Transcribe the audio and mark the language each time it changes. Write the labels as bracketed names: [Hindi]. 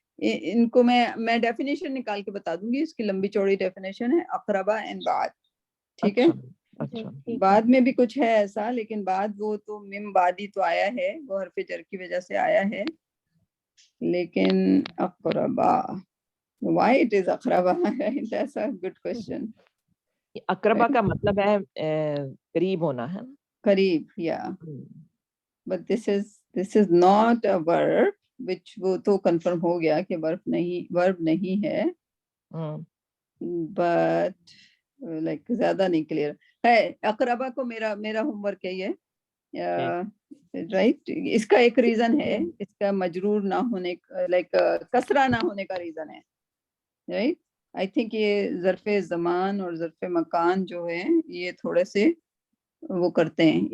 [Urdu] ان کو میں ڈیفینیشن نکال کے بتا دوں گی، اس کی لمبی چوڑی ڈیفینیشن ہے اقربا ان بعد. ٹھیک ہے. بعد میں بھی کچھ ہے ایسا، لیکن بعد وہ تو من بعدی تو آیا ہے، وہ حرف جر کی وجہ سے آیا ہے. لیکن اقربا، [English] why it is اقربا؟ that's a good question. [Urdu] اقربا کا مطلب ہے قریب ہونا ہے، قریب. [English] yeah, but this is not a verb which [Urdu] وہ تو کنفرم ہو گیا کہ verb نہیں ہے. [English] but like [Urdu] زیادہ نہیں کلیئر ہے. اقربا کو میرا ہوم ورک ہے یہ، رائٹ. اس کا ایک ریزن ہے، اس کا مجرور نہ ہونے، لائک کسرہ نہ ہونے کا ریزن ہے، رائٹ. [English] I think [Urdu] یہ ظرف زمان اور ظرف مکان جو ہے یہ تھوڑے سے وہ کرتے ہیں.